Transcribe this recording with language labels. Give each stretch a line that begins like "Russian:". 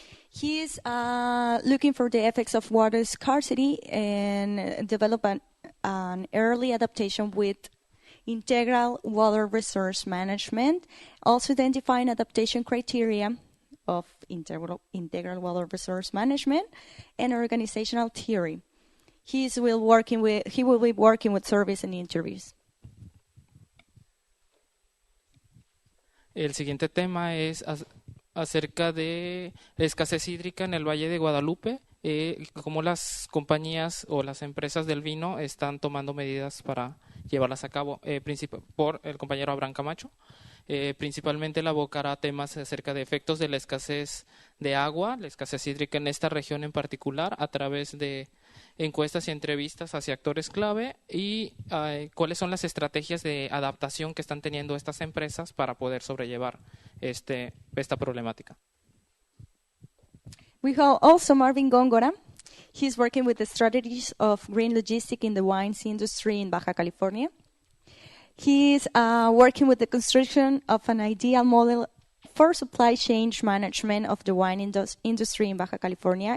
English: He is looking for the effects of water scarcity and develop an early adaptation with integral water resource management, also identifying adaptation criteria of integral water resource management and organizational theory. He will be working with surveys and interviews.
Spanish: El siguiente tema es acerca de la escasez hídrica en el Valle de Guadalupe, cómo las compañías o las empresas del vino están tomando medidas para llevarlas a cabo, por el compañero Abraham Camacho. Principalmente él abocará temas acerca de efectos de la escasez de agua, la escasez hídrica en esta región en particular, a través de encuestas y entrevistas hacia actores clave y cuáles son las estrategias de adaptación que están teniendo estas empresas para poder sobrellevar esta problemática.
English: We have also Marvin Góngora. He's working with the strategies of green logistics in the wines industry in Baja California. He's working with the construction of an ideal model for supply chain management of the wine industry in Baja California.